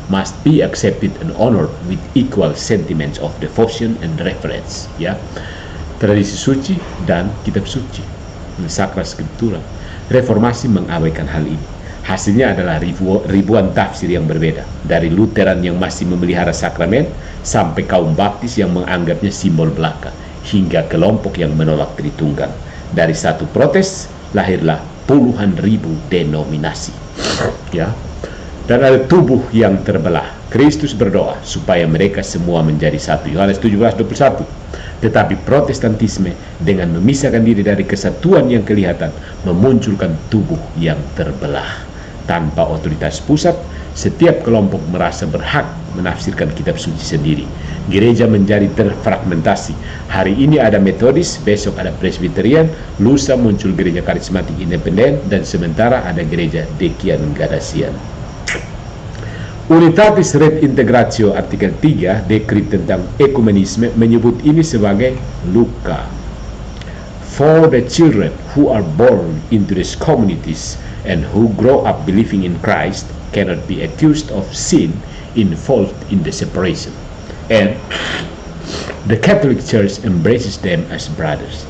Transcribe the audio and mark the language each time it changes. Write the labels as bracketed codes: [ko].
[en] must be accepted and honored with equal sentiments of devotion and reverence. [id] Ya, tradisi suci dan kitab suci, Sacra Scriptura. Reformasi mengabaikan hal ini. Hasilnya adalah ribuan tafsir yang berbeda, dari Lutheran yang masih memelihara sakramen sampai kaum Baptis yang menganggapnya simbol belaka, hingga kelompok yang menolak Tritunggal. Dari satu protes lahirlah puluhan ribu denominasi. Ya. Dan ada tubuh yang terbelah. Kristus berdoa supaya mereka semua menjadi satu. Yohanes 17:21. Tetapi Protestantisme dengan memisahkan diri dari kesatuan yang kelihatan memunculkan tubuh yang terbelah. Tanpa otoritas pusat, setiap kelompok merasa berhak menafsirkan kitab suci sendiri. Gereja menjadi terfragmentasi. Hari ini ada Metodis, besok ada Presbyterian, lusa muncul gereja karismatik independen, dan sementara ada gereja Decian Gadasian. Unitatis Redintegratio artikel 3 dekrit tentang ekumenisme menyebut ini sebagai luka. [en] For the children who are born into these communities and who grow up believing in Christ cannot be accused of sin involved in the separation. And the Catholic Church embraces them as brothers.